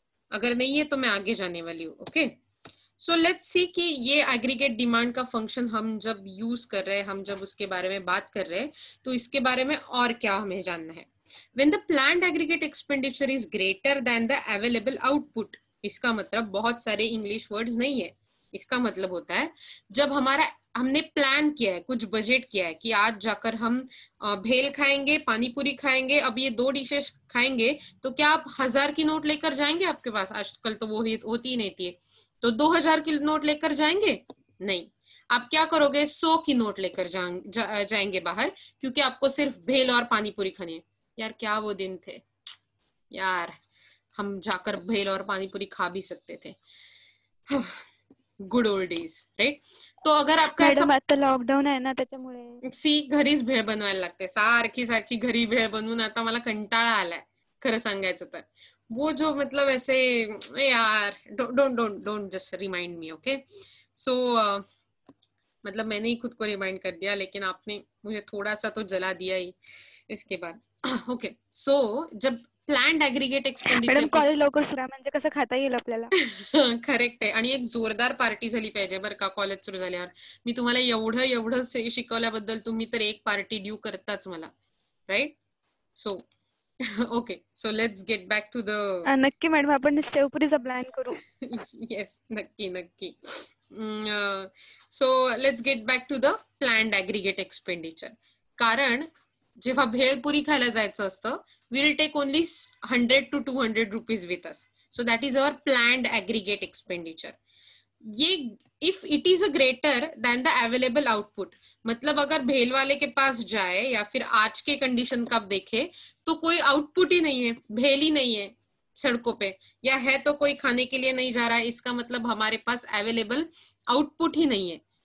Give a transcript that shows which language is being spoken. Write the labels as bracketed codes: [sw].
[hi] अगर नहीं है तो मैं आगे जाने वाली हूँ। [en] okay, so let's see [hi] कि ये एग्रीगेट डिमांड का फंक्शन हम जब यूज कर रहे हैं, हम जब उसके बारे में बात कर रहे हैं, तो इसके बारे में और क्या हमें जानना है। [en] When the planned aggregate expenditure is greater than the available output, [hi] इसका मतलब बहुत सारे इंग्लिश वर्ड्स नहीं है। इसका मतलब होता है जब हमने प्लान किया है, कुछ बजट किया है कि आज जाकर हम भेल खाएंगे, पानी पूरी खाएंगे, अब ये 2 डिशेस खाएंगे, तो क्या आप 1000 की नोट लेकर जाएंगे? आपके पास आजकल तो वो होती ही नहीं थी, तो 2000 की नोट लेकर जाएंगे? नहीं, आप क्या करोगे? 100 की नोट लेकर जाएंगे बाहर, क्योंकि आपको सिर्फ भेल और पानी पूरी खानी है। यार क्या वो दिन थे यार, हम जाकर भेल और पानी पूरी खा भी सकते थे। [en] Good old days, right? [hi] तो अगर आपका [mr] मॅडम आता लॉकडाऊन आहे ना त्याच्यामुळे घरीच भेळ बनवायला लागते, सारखी सारखी घरी भेळ बनवून आता मला कंटाळा आलाय खरं सांगायचं तर। [hi] वो जो मतलब ऐसे यार [en] Don't just remind me. [hi] Okay, सो मतलब मैंने ही खुद को रिमाइंड कर दिया, लेकिन आपने मुझे थोड़ा सा तो जला दिया ही इसके बाद। [en] okay, so जब planned aggregate expenditure [mr] madam college लवकर सुरू आहे म्हणजे कसं खाता येईल आपल्याला. करेक्ट आहे, आणि एक जोरदार पार्टी झाली पाहिजे बरं का कॉलेज सुरू झाल्यावर। मी तुम्हाला एवढं शिकवल्याबद्दल तुम्ही तर एक पार्टी ड्यू करताच मला, right? [en] so okay, so let's get back to the [mr] नक्की मॅडम, आपण शेवपुरीचा प्लॅन करू. [en] yes, [mr] नक्की नक्की. [en] So let's get back to the planned aggregate expenditure. [mr] कारण जेव्हा भेळपुरी खायला जायचं असतं, [en] Will take only 100 to 200 rupees with us. So that is our planned aggregate expenditure. ये if it is a greater than the available output, [hi] मतलब अगर भेल वाले के पास जाए या फिर आज के कंडीशन का आप देखे तो कोई आउटपुट ही नहीं है, भेल ही नहीं है सड़कों पे, या है तो कोई खाने के लिए नहीं जा रहा है, इसका मतलब हमारे पास अवेलेबल आउटपुट ही नहीं है।